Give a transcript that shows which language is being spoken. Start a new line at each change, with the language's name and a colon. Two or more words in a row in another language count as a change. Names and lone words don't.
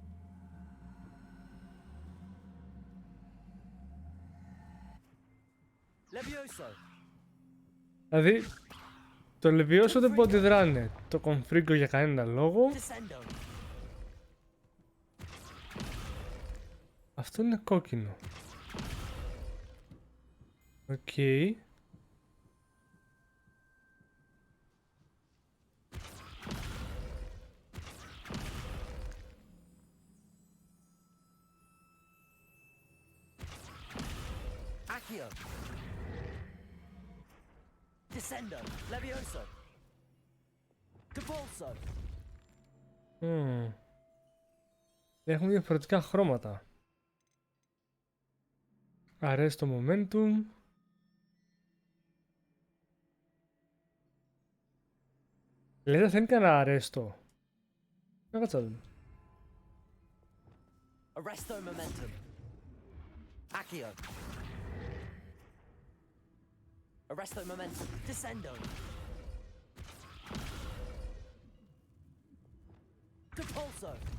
Greek: Levioso. Δηλαδή, το Levioso δεν μπορεί να αντιδράνε. Το Confringo για κανένα λόγο. Descendo. Αυτό είναι κόκκινο. Οκ. Accio. Descendo. Levioso. Depulso. Έχουμε διαφορετικά χρώματα. Arrest το momentum. Λέτε θα είναι κανένα αρέστο. Να κάτσα δούμε. Arresto momentum. Accio. Arresto momentum. Descendo. Depulso.